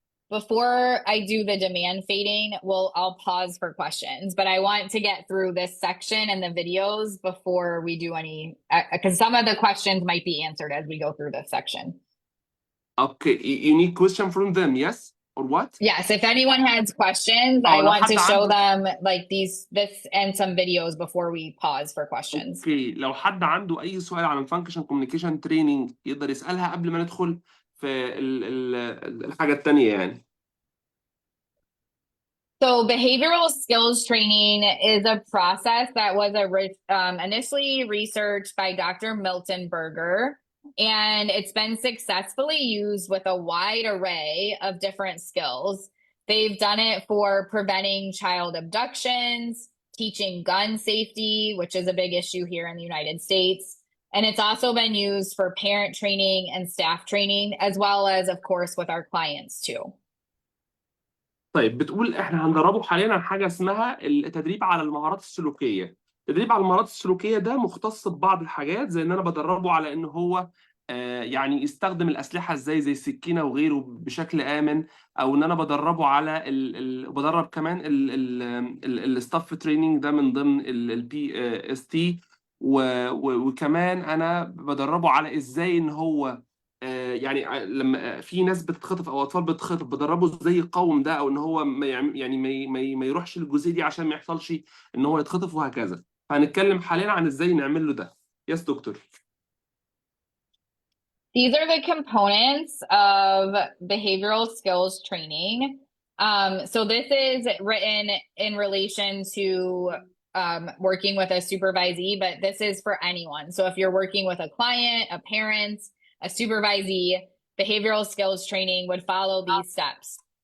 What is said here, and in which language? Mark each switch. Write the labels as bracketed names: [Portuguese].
[English] Before I do the demand fading, I'll pause for questions, but I want to get through this section and the videos before we do any, because some of the questions might be answered as we go through this section. Okay, you need question from them, yes or what? Yes, if anyone has questions, I [Arabic] اه لو [English] want to [Arabic] حد [English] show [Arabic] عنده. [English] them like this and some videos before we pause for questions. [Arabic] اوكي، لو حد عنده اي سؤال عن الفانكشن كوميونيكيشن تريننج يقدر يسالها قبل ما ندخل في الحاجه التانيه يعني. [English] So behavioral skills training is a process that was initially researched by Dr. Milton Berger, and it's been successfully used with a wide array of different skills. They've done it for preventing child abductions, teaching gun safety, which is a big issue here in the United States. And it's also been used for parent training and staff training, as well as, of course, with our clients too. [Arabic] طيب بتقول احنا هندربه حاليا عن حاجه اسمها التدريب على المهارات السلوكيه. التدريب على المهارات السلوكيه ده مختص ببعض الحاجات، زي ان انا بدربه على ان هو يعني يستخدم الاسلحه ازاي زي السكينه وغيره بشكل امن، او ان انا بدربه على بدرب كمان الستاف تريننج ده من ضمن البي اس تي. وكمان انا بدربه على ازاي ان هو يعني لما في ناس بتتخطف او اطفال بتتخطف بدربه ازاي يقاوم ده، او ان هو يعني ما يروحش للجزئيه دي عشان ما يحصلش ان هو يتخطف وهكذا. فهنتكلم حاليا عن ازاي نعمل له ده. [English] Yes doctor. These are the components of behavioral skills training. So this is written in relation to working with a supervisee, but this is for anyone. So if you're working with a client, a parent, a supervisee, behavioral skills training would follow these steps.